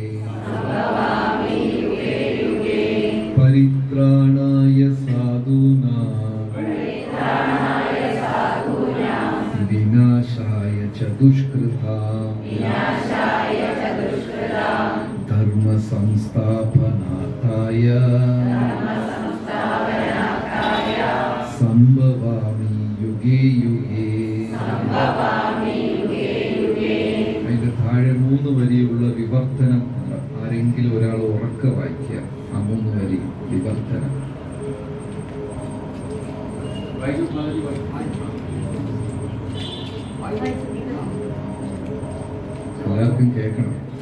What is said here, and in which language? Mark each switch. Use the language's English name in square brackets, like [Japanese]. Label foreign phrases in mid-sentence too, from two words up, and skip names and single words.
[Sanskrit] പരിത്രാണായ സാധൂനാം വിനാശായ ച ദുഷ്കൃതാം ധർമ്മ സംസ്ഥാപനാർത്ഥായ സംഭവാമി യുഗേ യുഗേ. [Malayalam] അതിന്റെ താഴെ 3 വരിയുള്ള വിവർത്തനം ഉണ്ട്. ആരെങ്കിലും ഒരാൾ ഉറക്കെ വായിക്കുക ആ 3 വരി വിവർത്തനം. എല്ലാവർക്കും കേൾക്കണം.